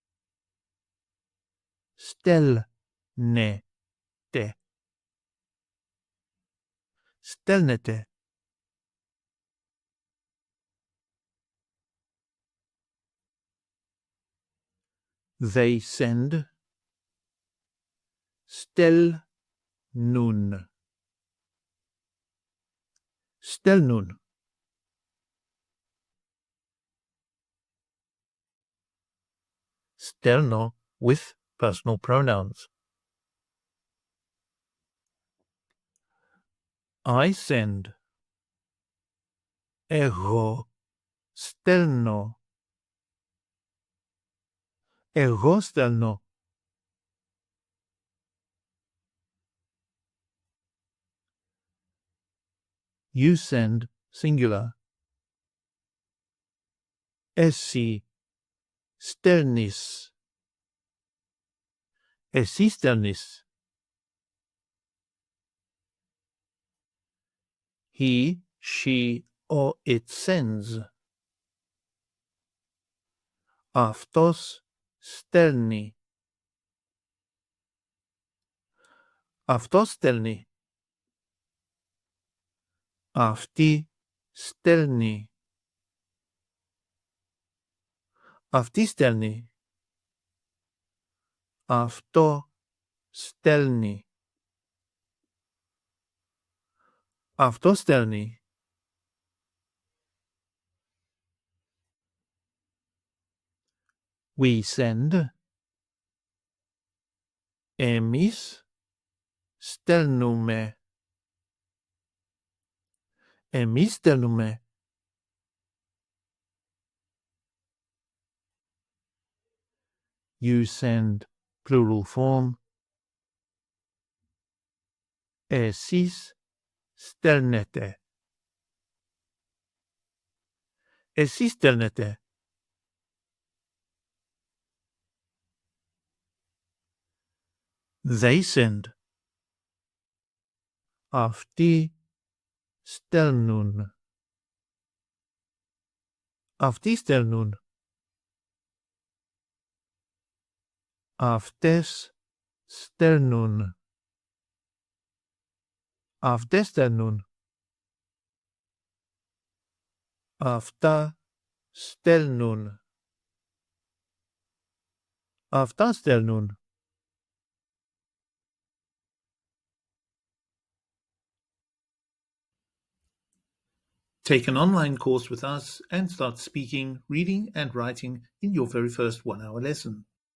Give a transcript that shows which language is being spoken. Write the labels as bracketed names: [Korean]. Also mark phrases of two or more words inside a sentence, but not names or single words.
[Greek] Στέλνετε. Στέλνετε. [English] They send. [Greek] Στέλνουν. Στέλνουν. Στέλνω [English] with personal pronouns. I send. [Greek] Εγώ στέλνω. Εγώ στέλνω. [English] You send, singular. [Greek] Εσύ στέλνεις. Εσύ στέλνεις. [English] He, she, or it sends. [Greek] Αυτός στέλνει. Αυτός στέλνει. Αυτή στέλνει. Αυτή στέλνει. Αυτό στέλνει. Αυτό στέλνει. [English] We send. [Greek] Εμείς στέλνουμε. Εμείς στέλνουμε. [English] You send, plural form. [Greek] Εσείς στέλνετε. Εσείς στέλνετε. [English] They send. [Greek] Αυτοί στέλνουν. Αυτοί στέλνουν. Αυτές στέλνουν. Αυτές στέλνουν. Αυτά στέλνουν. Αυτά στέλνουν. [English] Take an online course with us and start speaking, reading and writing in your very first 1-hour lesson.